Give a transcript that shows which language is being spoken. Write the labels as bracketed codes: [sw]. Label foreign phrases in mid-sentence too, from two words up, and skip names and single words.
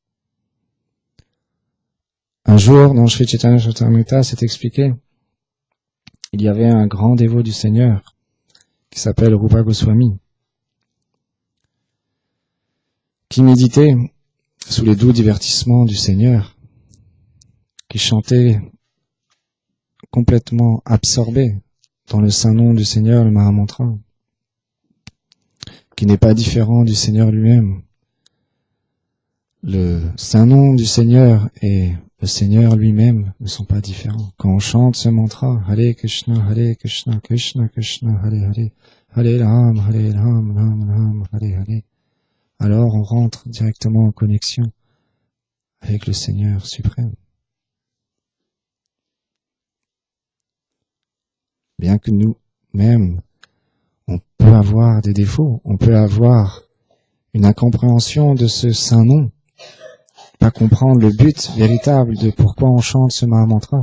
[fr] Un jour, dans Sri Chaitanya Charitamrita, c'est expliqué, il y avait un grand dévot du Seigneur qui s'appelle Rupa Goswami, qui méditait sous les doux divertissements du Seigneur, qui chantait complètement absorbé dans le saint nom du Seigneur, le Mahamantra, qui n'est pas différent du Seigneur lui-même. Le saint nom du Seigneur et le Seigneur lui-même ne sont pas différents. Quand on chante ce mantra, [sa] Hare Krishna, Krishna Krishna, Hare Hare, Hare Ram, Ram Ram, Hare Hare, [fr] alors on rentre directement en connexion avec le Seigneur suprême. Bien que nous-mêmes, on peut avoir des défauts, on peut avoir une incompréhension de ce saint nom, pas comprendre le but véritable de pourquoi on chante ce Mahamantra.